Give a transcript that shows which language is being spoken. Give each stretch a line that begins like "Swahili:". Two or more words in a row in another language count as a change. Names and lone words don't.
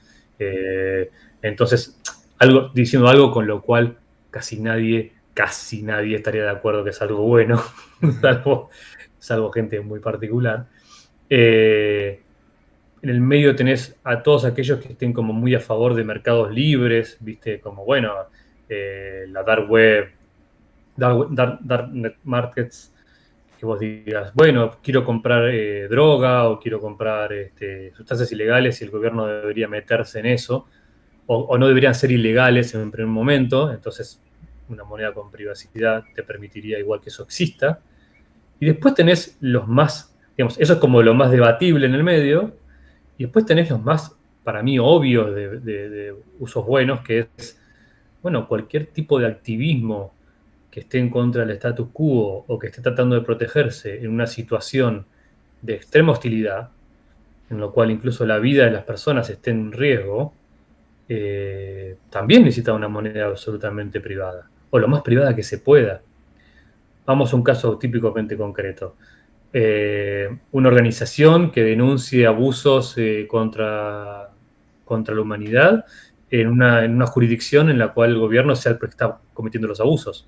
Spanish: eh, entonces, diciendo algo con lo cual casi nadie estaría de acuerdo que es algo bueno, Ujú. salvo gente muy particular. Eh, en el medio tenés a todos aquellos que estén como muy a favor de mercados libres, viste, como bueno, la
English: dark web, dark net markets,
Spanish: que vos digas, bueno, quiero comprar droga o quiero comprar sustancias ilegales y el gobierno debería meterse en eso, o no deberían ser ilegales en un primer momento, entonces una moneda con privacidad te permitiría igual que eso exista. Y después tenés los más, digamos, eso es como lo más debatible en el medio, y después tenés los más, para mí, obvios de usos buenos, que es, bueno, cualquier tipo de activismo que esté en contra del
Latin: status quo
Spanish: o que esté tratando de protegerse en una situación de extrema hostilidad, en lo cual incluso la vida de las personas esté en riesgo, también necesita una moneda absolutamente privada, o lo más privada que se pueda. Vamos a un caso típicamente concreto. Una organización que denuncie abusos contra la humanidad en una jurisdicción en la cual el gobierno sea el que está cometiendo los abusos.